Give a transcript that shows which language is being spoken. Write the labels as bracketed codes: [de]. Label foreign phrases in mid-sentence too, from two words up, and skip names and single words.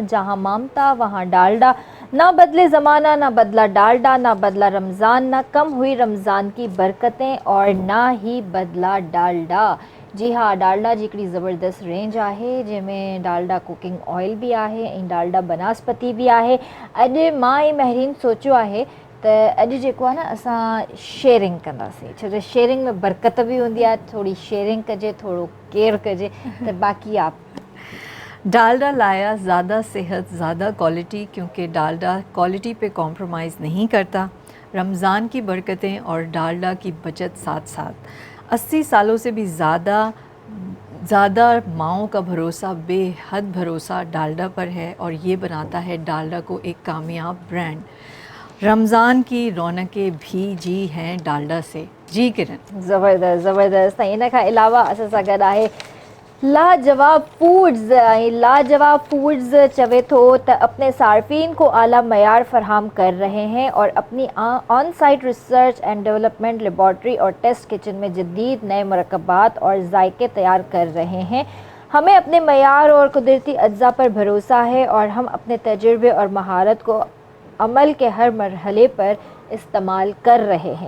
[ur] جہاں ممتا وہاں ڈالڈا، نہ بدلے زمانہ نہ بدلا ڈالڈا، نہ بدلا رمضان، نہ کم ہوئی رمضان کی برکتیں اور نہ ہی بدلا ڈالڈا. [sd] जी हाँ, डालडा जी हिकिड़ी ज़बरदस्त रेंज आहे जंहिंमें डालडा [en] cooking oil [sd] बि आहे ऐं डालडा बनास्पति बि आहे। अॼु मां ऐं महरीन सोचियो आहे त अॼु जेको आहे न असां शेयरिंग कंदासीं, छो जो शेयरिंग में बरकत भी हूंदी आहे। थोड़ी शेयरिंग कजे, थोड़ो केयर कजे, [ur] تو باقی آپ ڈالڈا لایا زیادہ صحت زیادہ کوالٹی، کیونکہ ڈالڈا کوالٹی پہ کمپرومائز نہیں کرتا. رمضان کی برکتیں اور ڈالڈا کی بچت ساتھ ساتھ 80 سالوں سے بھی زیادہ ماؤں کا بھروسہ، بے حد بھروسہ ڈالڈا پر ہے اور یہ بناتا ہے ڈالڈا کو ایک کامیاب برانڈ. رمضان کی رونقیں بھی جی ہیں ڈالڈا سے. جی کرن, [sd] ज़बरदस्त ज़बरदस्त। इन खां अलावा असां सां गॾु आहे लाजवाब फूड्स। [ur] लाजवाब फूड्स [sd] चवे थो त [ur] اپنے صارفین کو اعلیٰ معیار فراہم کر رہے ہیں اور اپنی [en] on site research and development laboratory [ur] اور [en] test kitchen [ur] میں جدید نئے مرکبات اور ذائقے تیار کر رہے ہیں. ہمیں اپنے معیار اور قدرتی اجزا پر بھروسہ ہے اور ہم اپنے تجربے اور مہارت کو عمل کے ہر مرحلے پر استعمال کر رہے ہیں.